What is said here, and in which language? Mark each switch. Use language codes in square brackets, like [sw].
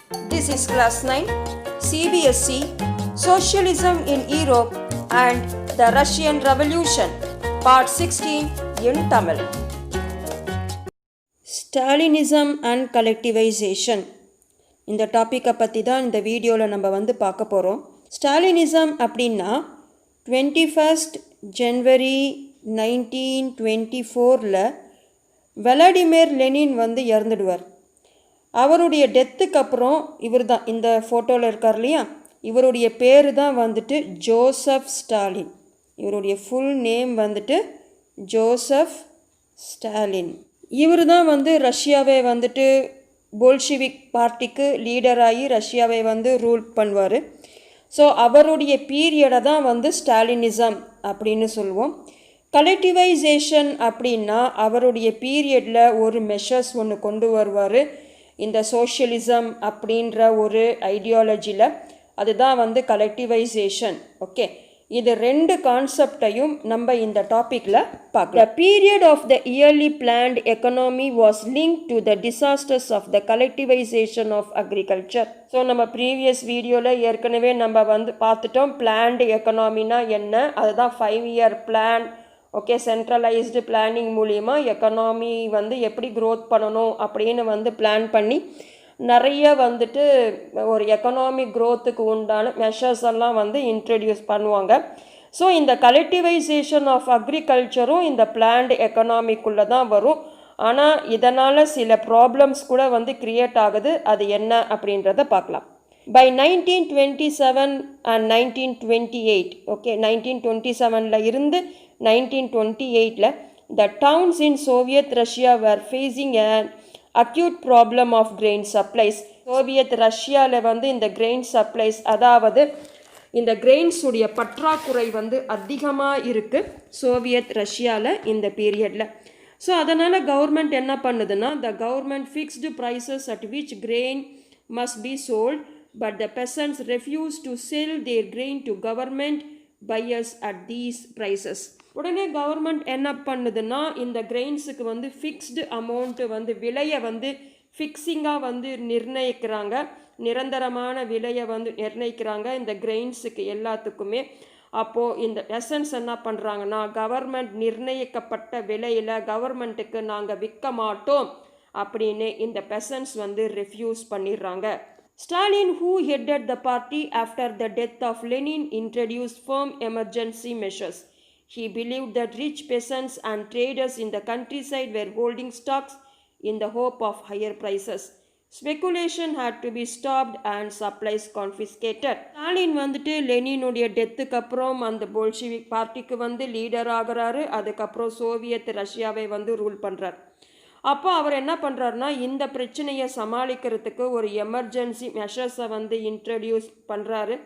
[en] This is class 9 CBSE Socialism in Europe and the Russian Revolution part 16 in Tamil. Stalinism and collectivization. [ta] இந்த டாப்பிக்கை பற்றி தான் இந்த வீடியோவில் நம்ம பார்க்க போகிறோம். ஸ்டாலினிசம் அப்படின்னா 21st January 1924 விளாடிமிர் லெனின் இறந்துடுவார். அவருடைய டெத்துக்கு அப்புறம் இவர் தான் இந்த ஃபோட்டோவில் இருக்கார் இல்லையா, இவருடைய பேர் தான் ஜோசப் ஸ்டாலின். இவருடைய ஃபுல் நேம் ஜோசப் ஸ்டாலின். இவர் தான் ரஷ்யாவை போல்ஷிவிக் பார்ட்டிக்கு லீடராகி ரஷ்யாவை ரூல் பண்ணுவார். ஸோ அவருடைய பீரியடை தான் ஸ்டாலினிசம் அப்படின்னு சொல்லுவோம். கலெக்டிவைசேஷன் அப்படின்னா அவருடைய பீரியடில் ஒரு மெஷர்ஸ் ஒன்று கொண்டு வருவார் இந்த சோஷியலிசம் அப்படின்ற ஒரு ஐடியாலஜியில். அதுதான் கலெக்டிவைசேஷன். ஓகே, இது ரெண்டு கான்செப்டையும் நம்ம இந்த டாப்பிக்கில் பார்க்கலாம். [en] The period of the yearly planned economy was linked to the disasters of the collectivization of agriculture. [ta] So நம்ம ப்ரீவியஸ் வீடியோவில் ஏற்கனவே நம்ம பார்த்துட்டோம் பிளான்டு எக்கனாமினா என்ன. அதுதான் 5-year plan. Okay, centralised planning மூலிமா எக்கனாமி எப்படி க்ரோத் பண்ணணும் அப்படின்னு பிளான் பண்ணி நிறைய ஒரு எக்கனாமிக் க்ரோத்துக்கு உண்டான மெஷர்ஸ் எல்லாம் இன்ட்ரடியூஸ் பண்ணுவாங்க. ஸோ இந்த கலெக்டிவைசேஷன் ஆஃப் அக்ரிகல்ச்சரும் இந்த பிளான்டு எக்கனாமிக்குள்ளே தான் வரும். ஆனால் இதனால் சில ப்ராப்ளம்ஸ் கூட க்ரியேட் ஆகுது. அது என்ன அப்படின்றத பார்க்கலாம். [en] By 1927 and 1928, [ta] ஓகே, 1927 இருந்து 1928 [en] the towns in Soviet Russia were facing an acute problem of grain supplies. [ta] Soviet ரஷ்யாவில் இந்த கிரெயின் சப்ளைஸ், அதாவது இந்த கிரெயின்ஸ் உடைய பற்றாக்குறை அதிகமாக இருக்குது சோவியத் ரஷ்யாவில் இந்த பீரியடில். ஸோ அதனால் கவர்மெண்ட் என்ன பண்ணுதுன்னா, [en] the government fixed prices at which grain must be sold, but the peasants refused to sell their grain to government buyers at these prices. [ta] உடனே கவர்மெண்ட் என்ன பண்ணுதுன்னா, இந்த கிரெயின்ஸுக்கு ஃபிக்ஸ்டு அமௌண்ட்டு விலையை ஃபிக்ஸிங்காக நிர்ணயிக்கிறாங்க. நிரந்தரமான விலையை நிர்ணயிக்கிறாங்க இந்த கிரெயின்ஸுக்கு எல்லாத்துக்குமே. அப்போது இந்த பெசன்ஸ் என்ன பண்ணுறாங்கன்னா, கவர்மெண்ட் நிர்ணயிக்கப்பட்ட விலையில் கவர்மெண்ட்டுக்கு நாங்கள் விற்க மாட்டோம் அப்படின்னு இந்த பெசன்ஸ் ரெஃப்யூஸ் பண்ணிடுறாங்க. [en] Stalin, who headed the party after the death of Lenin, introduced firm emergency measures. He believed that rich peasants and traders in the countryside were holding stocks in the hope of higher prices. Speculation had to be stopped and supplies confiscated. [ta] Stalin லெனினுடைய டெத்துக்கு அப்புறம் அந்த Bolshevik பார்ட்டிக்கு leader ஆகிறாரு. அதுக்கப்புறம் Soviet ரஷ்யாவை rule பண்ணுறார். அப்போ அவர் என்ன பண்ணுறாருனா, இந்த பிரச்சனையை சமாளிக்கிறதுக்கு ஒரு எமர்ஜென்சி மெஷர்ஸை இன்ட்ரடியூஸ் பண்ணுறாரு.